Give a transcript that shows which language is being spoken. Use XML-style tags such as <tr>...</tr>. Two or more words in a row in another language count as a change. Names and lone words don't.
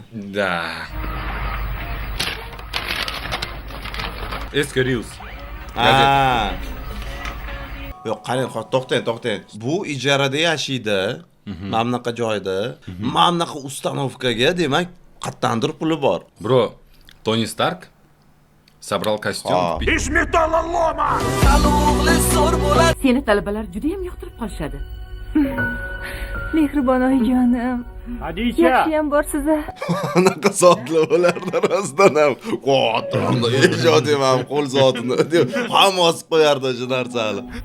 <uz>Da. Eski Reels. Yo'q, qarang, to'xtang. Bu ijarada yashaydi. Mana bunaqa joyda, mana bunaqa ustanovkaga, demak, qattandir puli bor.</uz> <ru>Bro, Tony Stark собрал костюм. Из металлолома!</ru> <uz>Seni talabalar juda ham yoqtirib qolishadi. Mehribon oyijonim. Hadisha! Yaxshiyam borsiz-a? Anaqa zotlar bo'lardi rostdan ham. Qo'tirdi, ijodiyam ham qo'l zotini deb hamma osib qo'yardi shu narsani.</uz>